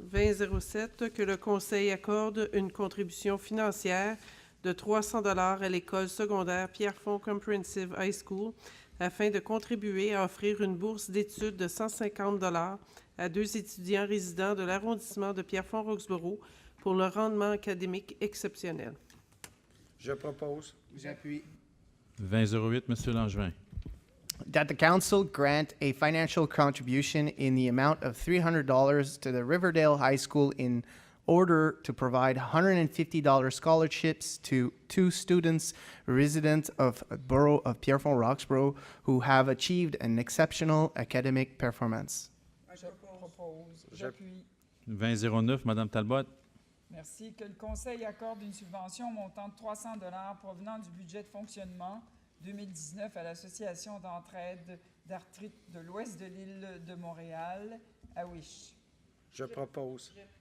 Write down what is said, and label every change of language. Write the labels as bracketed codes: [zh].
[fr] 20.07, que le Conseil accorde une contribution financière de 300 $ à l'école secondaire Pierrefonds Comprehensive High School afin de contribuer à offrir une bourse d'études de 150 $ à 2 étudiants résidents de l'arrondissement de Pierrefonds-Roxborough pour leur rendement académique exceptionnel. Je propose. J'appuie. 20.08, M. Langevin. [en] That the council grant a financial contribution in the amount of $300 to the Riverdale High School in order to provide $150 scholarships to 2 students resident of the borough of Pierrefonds-Roxborough who have achieved an exceptional academic performance. [fr] Je propose. J'appuie. 20.09, Mme Talbot. Merci. Que le Conseil accorde une subvention montant de 300 $ provenant du budget de fonctionnement 2019 à l'Association d'entraide d'arthrite de l'Ouest de l'île de Montréal, à Wish. Je propose.